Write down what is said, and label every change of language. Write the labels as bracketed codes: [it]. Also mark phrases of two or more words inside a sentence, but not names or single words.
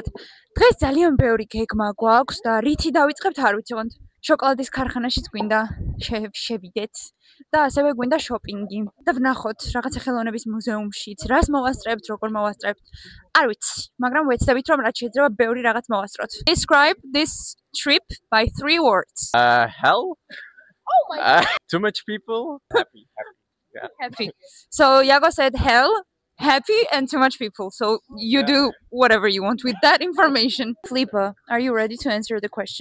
[ka] დღეს ძალიან ბევრი გეგმა გვაქვს და რითი დავიწყებთ არ ვიცით. შოკოლადის ქარხანაშიც გვინდა შევიდეთ და ასევე გვინდა შოპინგი და ვნახოთ რაღაცა ხელოვნების მუზეუმშიც რას მოვასწრებთ, როგორ მოვასწრებთ. არ ვიცი, მაგრამ ვეცდებით რომ რაც შეიძლება ბევრი რაღაც მოვასწროთ. [en] Describe this trip by 3 words. Hell? Oh my god. Too much people? Happy. Yeah. Happy. So Yago said hell, happy and too much people. So you do whatever you want with that information. Flipa, are you ready to answer the question?